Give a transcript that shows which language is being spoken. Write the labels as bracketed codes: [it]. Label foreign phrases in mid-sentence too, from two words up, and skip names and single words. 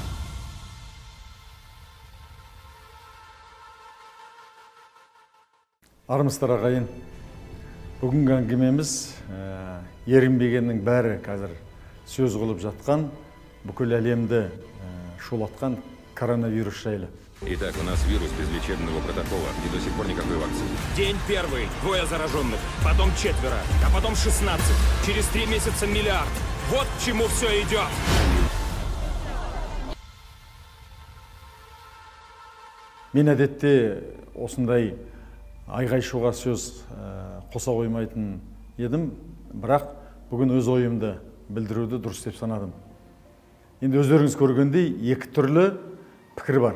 [kk] Армысыздар ағайын. Бүгінгі әңгімеміз ерінбегеннің бәрі қазір сөз қылып жатқан, бүкіл әлемді шулатқан коронавирус жайлы. [ru] Итак, у нас вирус без лечебного протокола и до сих пор никакой вакцины. День первый, 2 зараженных, потом 4, а потом 16. Через 3 месяца миллиард. Вот к чему все идет. [kk] Мен әдетте осындай айғай-шуға сөз қоса қоймайтын едім, бірақ бүгін өз ойымды білдіруді дұрыс деп санадым. Енді өздеріңіз көргендей екі түрлі пікір бар.